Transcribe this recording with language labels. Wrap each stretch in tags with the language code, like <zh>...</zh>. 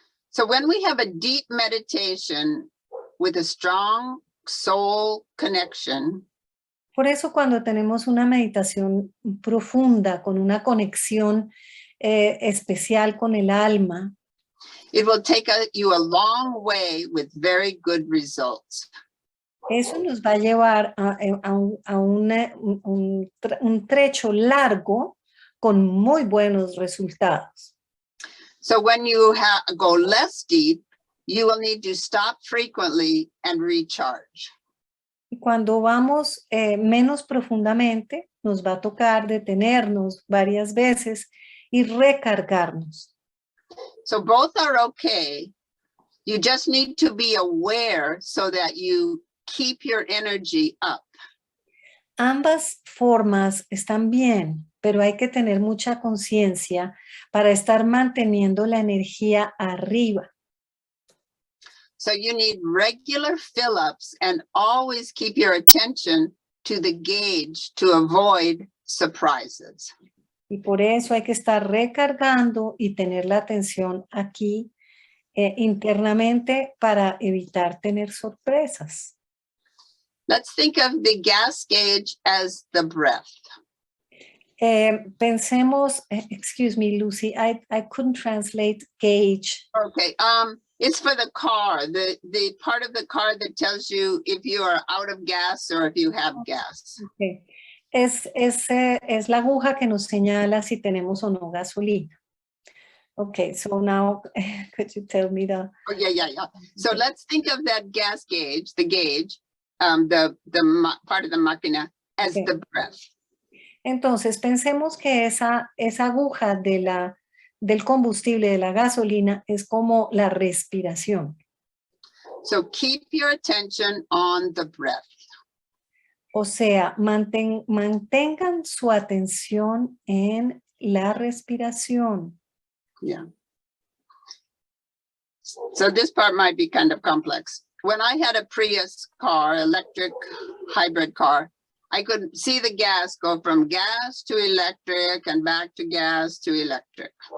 <en>So when we have a deep meditation with a strong soul connection,</en> <es>por eso cuando tenemos una meditación profunda, con una conexión especial con el alma,</es> <en>it will take you a long way with very good results.</en> <es>Eso nos va a llevar a un trecho largo con muy buenos resultados.</es> <en>So when you go less deep, you will need to stop frequently and recharge.</en> <es>Y cuando vamos menos profundamente, nos va a tocar detenernos varias veces y recargarnos.</es> <en>So both are okay. You just need to be aware so that you keep your energy up.</en> <es>Ambas formas están bien, pero hay que tener mucha conciencia para estar manteniendo la energía arriba.</es> <en>So you need regular fill-ups and always keep your attention to the gauge to avoid surprises.</en> <es>Y por eso hay que estar recargando y tener la atención aquí internamente para evitar tener sorpresas.</es> <en>Let's think of the gas gauge as the breath.</en> <es>Pensemos,</es> <en>excuse me, Lucy, I couldn't translate gauge. Okay, it's for the car, the part of the car that tells you if you are out of gas or if you have gas. Okay.</en> <es>Es la aguja que nos señala si tenemos o no gasolina.</es> <en>Okay, so now could you tell me the... Oh, yeah. So okay. Let's think of that gas gauge, the gauge, the part of the máquina as okay. The breath.</en> <es>Entonces pensemos que esa aguja del combustible, de la gasolina, es como la respiración.</es> <en>So keep your attention on the breath.</en> <es>O sea, mantengan su atención en la respiración.</es> <en>Yeah. So this part might be kind of complex. When I had a Prius car, electric hybrid car, I could see the gas go from gas to electric and back to gas to electric.</en>